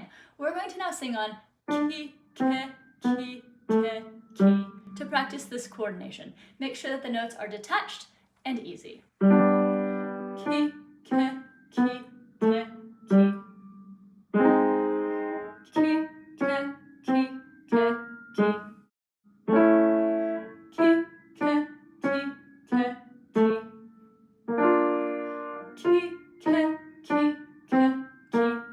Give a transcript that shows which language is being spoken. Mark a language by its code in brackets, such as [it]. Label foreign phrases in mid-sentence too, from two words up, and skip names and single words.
[en] We're going to now sing on ki, ke, ki, ke, ki to practice this coordination. Make sure that the notes are detached and easy. Ki, ke, ki, ke, ki. Ki, ke, ki, ke, ki. Ki, ke, ki, ke, ki. Ki, ke, ki, ke, ki.